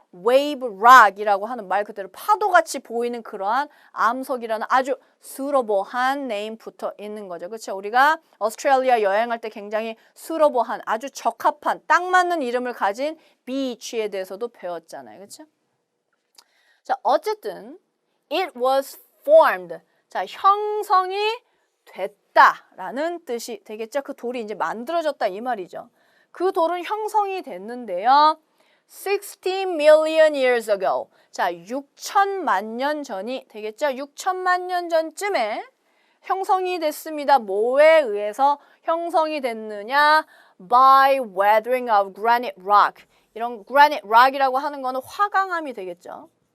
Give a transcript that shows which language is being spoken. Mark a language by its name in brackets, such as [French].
[Korean] wave rock이라고 하는 말 그대로 파도같이 보이는 그러한 암석이라는 아주 suitable한 name 붙어 있는 거죠. 그렇죠? 우리가 오스트레일리아 여행할 때 굉장히 suitable한 아주 적합한 딱 맞는 이름을 가진 beach에 대해서도 배웠잖아요. 그렇죠? [English] 자, 어쨌든 it was formed. [Korean] 자, 형성이 됐다라는 뜻이 되겠죠. 그 돌이 이제 만들어졌다 이 말이죠. 그 돌은 형성이 됐는데요. [English] 60 million years ago. [Korean] 자, 6천만 년 전이 되겠죠. 6천만 년 전쯤에 형성이 됐습니다. 뭐에 의해서 형성이 됐느냐? [English] By weathering of granite rock. [Korean] 이런 granite rock이라고 하는 거는 화강암이 되겠죠.